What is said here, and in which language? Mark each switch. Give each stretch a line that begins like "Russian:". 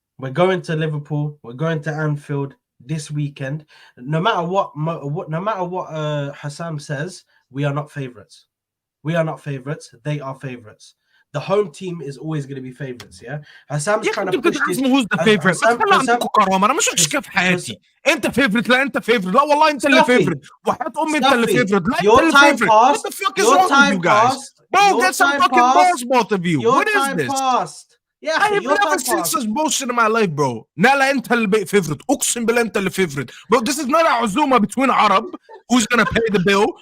English: We're going to Liverpool. We're going to Anfield this weekend. No matter what Hassam says, we are not favourites. We are not favourites. They are favourites. The home team is always going to be favourites. Yeah. Hassam's trying to push this. who's the favorite.
Arabic: بس خلي عندكم كرامه، انا مش كيف حياتي. انت فيفرت لا انت فيفرت، لا والله انت اللي فيفرت. وحياة امي انت اللي فيفرت، لا انت اللي فيفرت.
English: What the fuck is wrong with you guys? Bro, get some fucking balls, both of you. What is this? Yeah, I have never seen such bullshit in my life, bro.
Arabic: لا انت اللي فيفرت. اقسم بالله انت اللي فيفرت.
English: Bro, this is not a عزومه between Arab who's gonna pay the bill.